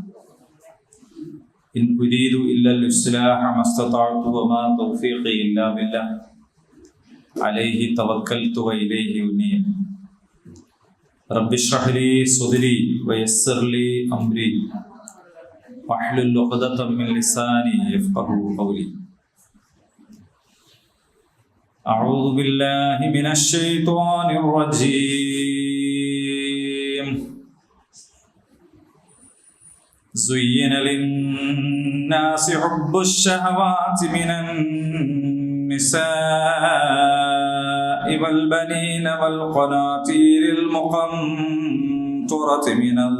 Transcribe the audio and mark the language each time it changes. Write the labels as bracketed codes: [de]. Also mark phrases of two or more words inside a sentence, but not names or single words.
[ar] إن أريد إلا الإصلاح ما استطعت وما توفيقي إلا بالله عليه توكلت وإليه أنيب. رب اشرح لي صدري ويسر لي أمري واحلل عقدة من لساني يفقهوا قولي. أعوذ بالله من الشيطان الرجيم. زين للناس حب الشهوات من النساء والبنين والقناطير المقنطرة من